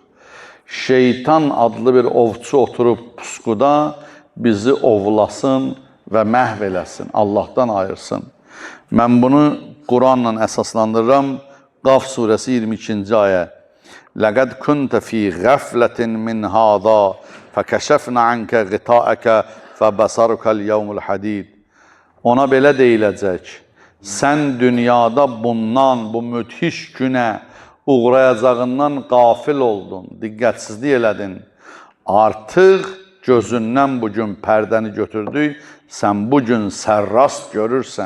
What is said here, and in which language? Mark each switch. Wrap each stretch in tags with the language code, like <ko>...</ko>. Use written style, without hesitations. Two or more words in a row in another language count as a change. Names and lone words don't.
<az>Şeytan adlı bir ovçu oturub pusquda bizi ovlasın və məhv eləsin, Allahdan ayırsın. Mən bunu Quranla əsaslandırıram. Qaf surəsi 22-ci ayə.</az> <ar>لقد كنت في غفلة من هذا فكشفنا عنك غطاءك فبصرك اليوم حديد.</ar> <az>Ona belə deyiləcək. Sən dünyada bundan, bu müthiş günə uğrayacağından qafil oldun, diqqətsizlik elədin. Artıq gözündən bugün pərdəni götürdük, sən bugün sərrast görürsən.</az>